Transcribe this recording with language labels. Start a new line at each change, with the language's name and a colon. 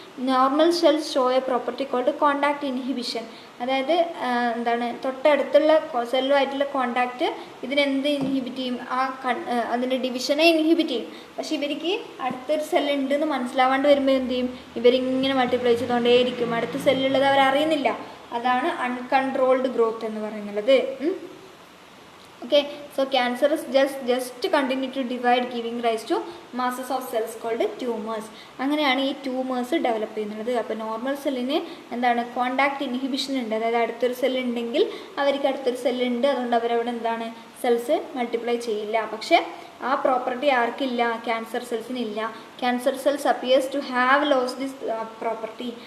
English: Normal cells show a property called contact inhibition.
Malayalam: അതായത് എന്താണ്, തൊട്ടടുത്തുള്ള സെല്ലുമായിട്ടുള്ള കോണ്ടാക്റ്റ് ഇതിനെന്ത് ഇൻഹിബിറ്റ് ചെയ്യും, അതിൻ്റെ ഡിവിഷനെ ഇൻഹിബിറ്റ് ചെയ്യും. പക്ഷെ ഇവർക്ക് അടുത്തൊരു സെല്ലുണ്ട് എന്ന് മനസ്സിലാവാണ്ട് വരുമ്പോൾ എന്ത് ചെയ്യും, ഇവരിങ്ങനെ മൾട്ടിപ്ലൈ ചെയ്തുകൊണ്ടേയിരിക്കും. അടുത്ത സെല്ലുള്ളത് അവരറിയുന്നില്ല. അതാണ് അൺകൺട്രോൾഡ് ഗ്രോത്ത് എന്ന് പറയുന്നത്.
English: Okay, so cancer is just continue to divide, giving rise to masses of cells called tumors.
Malayalam: അങ്ങനെയാണ് ഈ ട്യൂമേഴ്സ് ഡെവലപ്പ് ചെയ്യുന്നത്. അപ്പോൾ നോർമൽ സെല്ലിന് എന്താണ്, കോണ്ടാക്ട് ഇൻഹിബിഷൻ ഉണ്ട്. അതായത് അടുത്തൊരു സെല്ലുണ്ടെങ്കിൽ അവർക്ക് അടുത്തൊരു സെല്ലുണ്ട്, അതുകൊണ്ട് അവരവിടെ എന്താണ് സെൽസ് മൾട്ടിപ്ലൈ ചെയ്യില്ല. പക്ഷേ ആ property ആർക്കില്ല? Cancer സെൽസിനില്ല.
English: Cancer cells appears to have lost this property.